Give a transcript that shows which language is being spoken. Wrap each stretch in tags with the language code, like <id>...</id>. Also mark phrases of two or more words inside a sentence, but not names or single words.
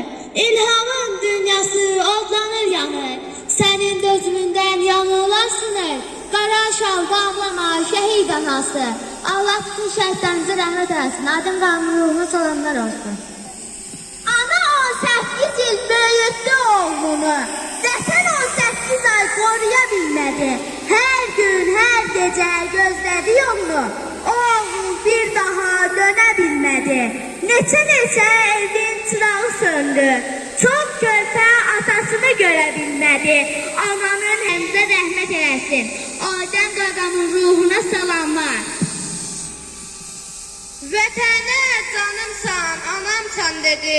<az>İlhamın dünyası odlanır, yanır. Sənin dözümündən yanılar sınır. Qara şal bağlama, şəhid anası. Allah bütün şəhidlərimizə rəhmət eləsin. Adəm dayımın ruhuna salamlar olsun. Ana 18 il böyüttü oğlunu.</az> <tr>Desen 18 ay koruya bilmedi. Her gün, her gece gözledi yolunu. Oğul bir daha dönebilmedi.</tr> <az>Neçə evin çırağı söndü.</az> <tr>Çok körpə atasını görebilmedi.</tr> <az>Ananın həmzə rəhmət eləsin. Adəm qaqamın ruhuna salamlar. Vətənə canımsan, anamsan dedi.</az>